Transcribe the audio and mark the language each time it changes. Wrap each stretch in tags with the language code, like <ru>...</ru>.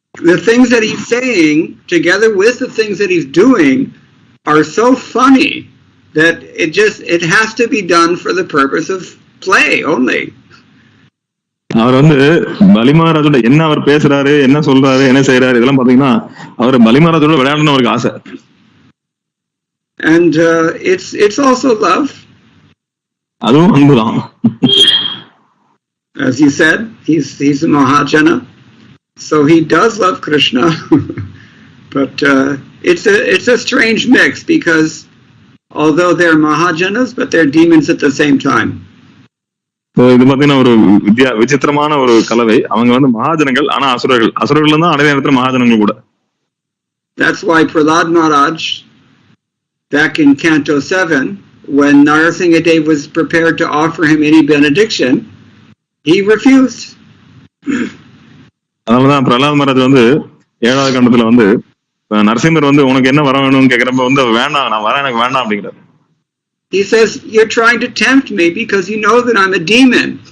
<en>The things that he's saying together with the things that he's doing are so funny that it has to be done for the purpose of play only.</en> <ta>அவர் வந்து பலி மகாராஜோட என்ன அவர் பேசுறாரு, என்ன சொல்றாரு, என்ன செய்யறாரு, இதெல்லாம் பாத்தீங்கன்னா அவர் பலி மகாராஜோட விளையாடணும்னு அவருக்கு ஆசை.</ta> <en>And it's also love.</en> <ta>அதுவும் அன்புதான்.</ta> <en>As you said, he's a Mahajana, so he does love Krishna. But it's a strange mix because although they're Mahajanas, but they're demons at the same time.</en> <ta>இது பாத்தீங்கன்னா ஒரு விசித்திரமான ஒரு கலவை. அவங்க வந்து மகாஜனங்கள், ஆனா அசுரர்கள் தான் அதே நேரத்துல மகாஜனங்கள் கூட.</ta> <en>That's why Prahlad Maharaj, back in Canto 7, when Narasimhadev was prepared to offer him any benediction, he refused.</en> <ta>அதனாலதான் பிரஹ்லாத் மகாராஜ் வந்து 7வது கண்டத்துல வந்து நரசிம்மர் வந்து உனக்கு என்ன வர வேணும்னு கேக்குறப்ப வந்து வேண்டாம், நான் வரேன், எனக்கு வேண்டாம் அப்படிங்கிறார்.</ta> <en>He says, you're trying to tempt me because you know that I'm a demon.</en>